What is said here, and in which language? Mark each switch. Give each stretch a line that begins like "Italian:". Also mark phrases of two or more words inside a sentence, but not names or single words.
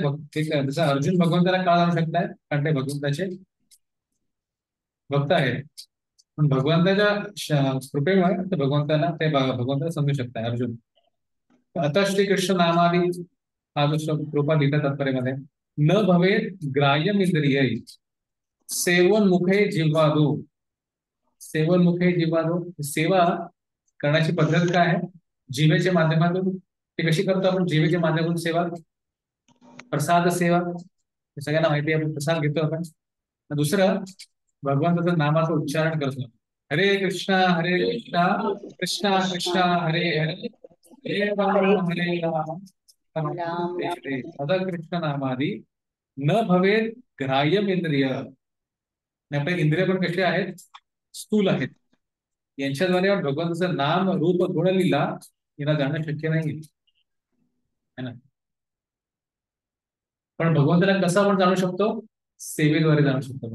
Marathi: जसं अर्जुन भगवंताला का जाणू शकताय? कारण ते भगवंताचे भक्त आहेत. पण भगवंताच्या कृपेमुळे ते भगवंताला समजू शकताय अर्जुन. आता श्रीकृष्ण नामादी हा जो कृपा लिहितात तात्पर्यामध्ये,
Sanskrit: न भवेत ग्राह्यम इंद्रिय सेवन मुखे जिव्हादो. सेवन मुखे जिव्हादो,
Marathi: सेवा करण्याची पद्धत काय आहे? जिवेच्या माध्यमातून. ते कशी करतो आपण? जिवेच्या माध्यमातून सेवा, प्रसाद सेवा, सगळ्यांना माहिती आहे. आपण प्रसाद घेतो आपण. दुसरं भगवंताचं नामाचं उच्चारण करतो.
Sanskrit: हरे कृष्णा कृष्णा कृष्णा हरे हरे, हरे राम सदा कृष्ण नामादी न भवेत ग्राह्यम इंद्रिय.
Marathi: आपले इंद्रिय पण कसे आहेत? स्थूल आहेत. यांच्याद्वारे भगवंताचं नाम रूप गुण लीला हिला जाणं शक्य नाही
Hindi: है ना.
Marathi: पण भगवंताला कसं आपण जाणू शकतो? सेवेद्वारे जाणू शकतो.